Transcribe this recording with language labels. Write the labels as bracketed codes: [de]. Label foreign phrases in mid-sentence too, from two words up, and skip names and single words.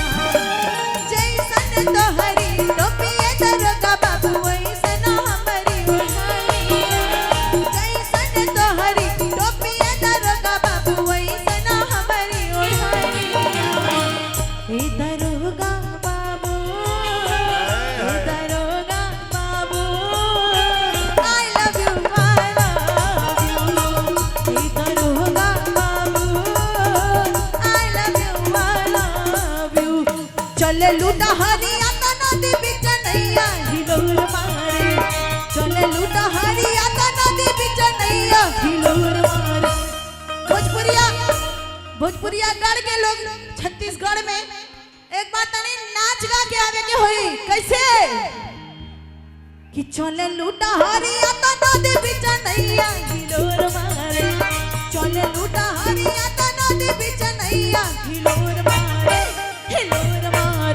[bho] जैसन तोहरी टोपिया दरोगा बाबू वैसन हमारी ओढ़निया, जैसन तोहरी टोपिया दरोगा बाबू वैसन हमारी ओढ़निया। ए दरोगा बाबू, ए दरोगा बाबू, [en] I love you, I love you। [bho] ए दरोगा बाबू, [en] I love you, I love you। [bho] चले लूटा हरिया तो नदी बिच नैया हिलोर मारे, चले लूटा हरिया तो नदी बिच नैया हिलोर मारे। भोजपुरिया गढ़ के लोग छत्तीसगढ़ में एक बार तनी नाच गा के आवे के होई कैसे कि चले लूटा हरिया तो नदी बिच नैया हिलोर मारे, चले लूटा हरिया तो नदी बिच नैया हिलोर मारे, हिलोर मारे।